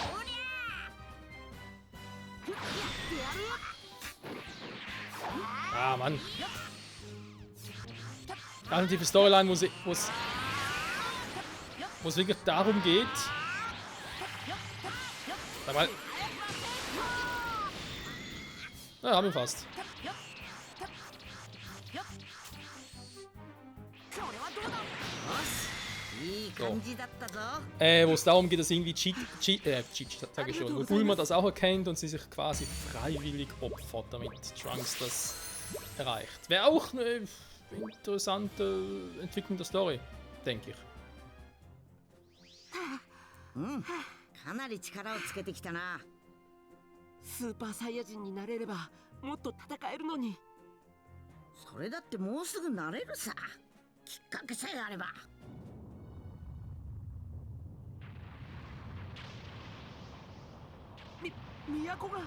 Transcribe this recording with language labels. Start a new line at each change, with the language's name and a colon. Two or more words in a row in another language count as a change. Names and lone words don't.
German: Ah, Mann. Eine alternative Storyline, wo es wirklich darum geht, Sag mal. Ja, haben wir fast.
Japanese: これはどうだ。いい感じだったぞ。
German: Wo es darum geht, dass irgendwie Cheat, sag ich schon, wo Bulma das auch erkennt und sie sich quasi freiwillig opfert, damit Trunks das erreicht. Wäre auch eine interessante Entwicklung der Story, denke ich.
Japanese: かなり力をつけてきたな。スーパーサイヤ人になれればもっと戦えるのに。それだってもうすぐなれるさ。きっかけさえあれば。都が